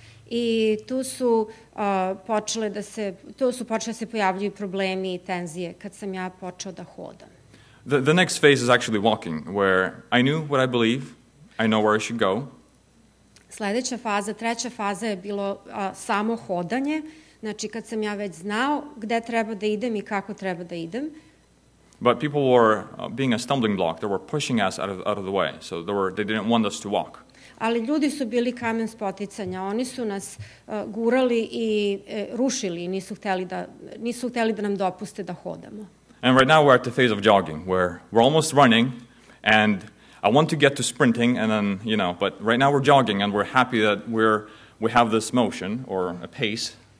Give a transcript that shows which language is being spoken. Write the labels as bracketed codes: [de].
[sr] I tu su počele da se pojavljuju problemi i tenzije kad sam ja počeo da hodam. [en] The next phase is actually walking, where I knew what I believe, I know where I should go. [sr] Sledeća faza, treća faza je bilo samo hodanje. Znači, kad sam ja već znao gde treba da idem i kako treba da idem. [en] But people were being a stumbling block. They were pushing us out of the way, so they didn't want us to walk. [sr] Ali ljudi su bili kamen spoticanja. Oni su nas gurali i rušili i nisu hteli da nam dopuste da hodamo. [en] And right now we're at the phase of jogging, where we're almost running, and I want to get to sprinting, and then, but right now we're jogging, and we're happy that we have this motion, or a pace.